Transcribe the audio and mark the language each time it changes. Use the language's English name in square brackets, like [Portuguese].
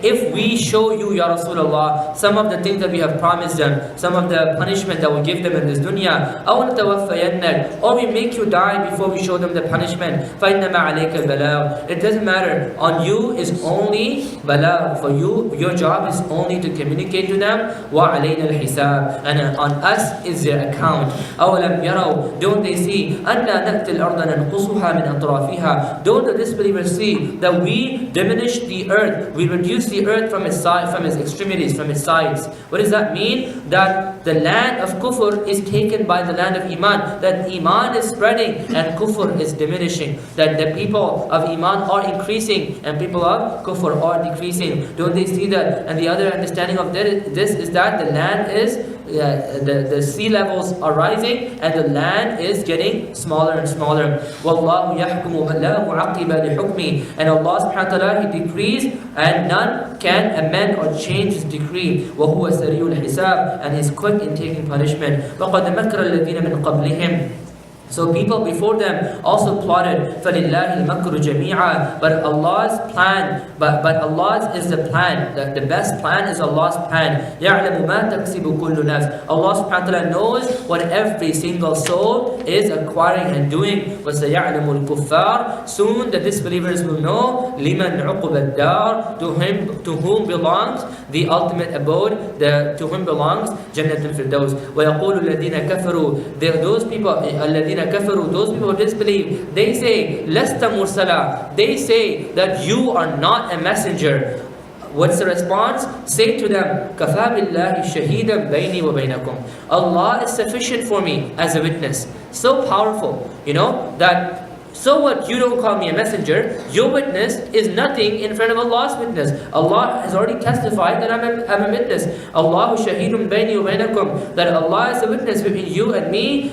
[English] If we show you, Ya Rasulullah, some of the things that we have promised them, some of the punishment that we give them in this dunya, [Arabic] أَوْ نَتَوَفَّيَنَّكَ. [English] Or we make you die before we show them the punishment. [Arabic] فَإِنَّمَا عَلَيْكَ الْبَلَاغُ. [English] It doesn't matter. On you is only balagh. For you, your job is only to communicate to them. [Arabic] وَعَلَيْنَا الْحِسَابِ. [English] And on us is their account. [Arabic] أَوْلَمْ يَرَوْا. [English] Don't they see [Arabic] أَنَّا نَأْتِي الْأَرْضَ نَنْقُصُهَا مِنْ أَطْرَافِهَا. [English] Don't the disbelievers see that we diminish the earth, we reduce the earth from its side, from its extremities, from its sides? What does that mean? That the land of kufr is taken by the land of iman. That iman is spreading and kufr is diminishing. That the people of iman are increasing and people of kufr are decreasing. Don't they see that? And the other understanding of this is that the land is the sea levels are rising and the land is getting smaller and smaller. [Arabic] وَاللَّهُ يَحْكُمُ لَا مُعَقِّبَ لِحُكْمِهِ. [English] And Allah subhanahu wa ta'ala, He decrees and none can amend or change His decree. [Arabic] وَهُوَ سَرِيُّ الْحِسَابِ. [English] And He is quick in taking punishment. [Arabic] وَقَدْ مَكَرَ الَّذِينَ مِنْ قَبْلِهِمْ. [English] So people before them also plotted [Arabic] فَلِلَّهِ الْمَكْرُ جَمِيعًا. [English] But Allah's plan, but Allah's is the plan. The best plan is Allah's plan. [Arabic] يَعْلَمُ مَا تَكْسِبُ كُلُّ نَفْسٍ. [English] Allah subhanahu wa ta'ala knows what every single soul is acquiring and doing. [Arabic] وَسَيَعْلَمُ الْكُفَّارِ. [English] Soon the disbelievers will know [Arabic] لِمَنْ عُقُبَ الدَّارِ. [English] To whom belongs the ultimate abode, to whom belongs Jannat al-Firdaus. [Arabic] وَيَقُولُ الَّذِينَ كَفَرُوا. [English] Those people, [Arabic] الَّذِينَ كَفَرُوا, [English] those people who disbelieve, they say, [Arabic] لَسْتَ مُرْسَلًا. [English] They say that you are not a messenger. What's the response? Say to them, [Arabic] كَفَى بِاللَّهِ شَهِيدًا بَيْنِي وَبَيْنَكُمْ. [English] Allah is sufficient for me as a witness. So powerful, that so what, you don't call me a messenger, your witness is nothing in front of Allah's witness. Allah has already testified that I'm a witness. [Arabic] Allahu shahidun bayni wa baynakum, [English] that Allah is a witness between you and me.